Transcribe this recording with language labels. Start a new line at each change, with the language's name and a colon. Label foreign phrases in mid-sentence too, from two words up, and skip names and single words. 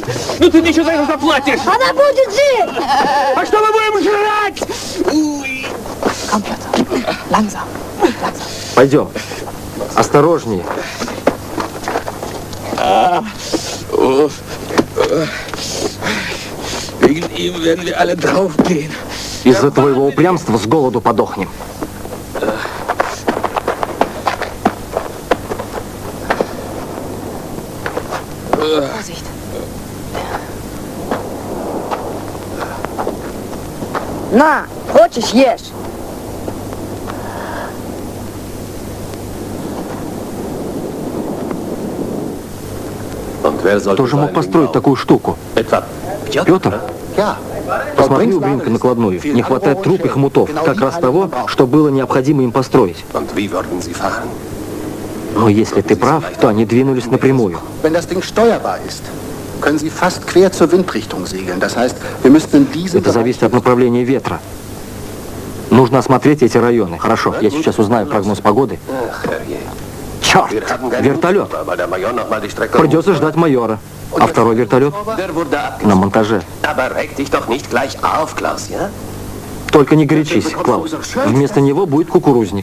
Russian: Ну ты мне еще за это заплатишь! Она будет жить! А что мы будем жрать? Ой.
German: Komm, Piotr. Langsam. Langsam.
Russian: Пойдем. Осторожнее.
German: Wegen ihm werden wir alle draufgehen.
Russian: Из-за твоего упрямства с голоду подохнем.
German: Vorsicht.
Russian: На, хочешь, ешь. Кто же мог построить такую штуку? Петр? Посмотри у Бринка накладную. Не хватает труб и хомутов. Как раз того, что было необходимо им построить. Но если ты прав, то они двинулись напрямую.
German: Wenn das Ding steuerbar ist, können Sie fast quer zur Windrichtung segeln. Das heißt, wir müssten in diesem
Russian: Это зависит от направления ветра. Нужно осмотреть эти районы. Хорошо, я сейчас узнаю прогноз погоды. Черт! Вертолет! Придется ждать майора. А второй вертолет? На монтаже. Только не горячись, Клаус. Вместо него будет кукурузник.